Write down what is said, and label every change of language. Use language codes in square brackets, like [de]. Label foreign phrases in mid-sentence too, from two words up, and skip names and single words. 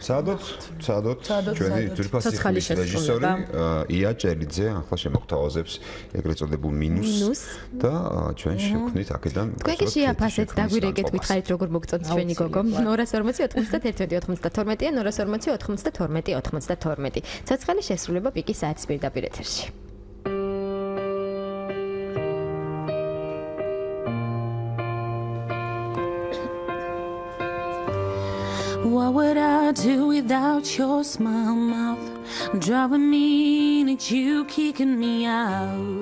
[ka] ცადოთ ჩვენი ძვირფასი რეჟისორი ია ჭელიძე ახლა შემოგთავაზებს ეგრეთ წოდებულ მინუს და ჩვენ შევქმნით აქედან თქვენ კი შეაფასეთ და გვირეკეთ გითხარით როგორ მოგწონთ ჩვენი გოგო 240 91 92 240 92 92 ცოცხალი შესრულება პიკის საათის პირდაპირ ეთერში. [en] What would I do without your smile mouth? Driving me in it, you kicking me out.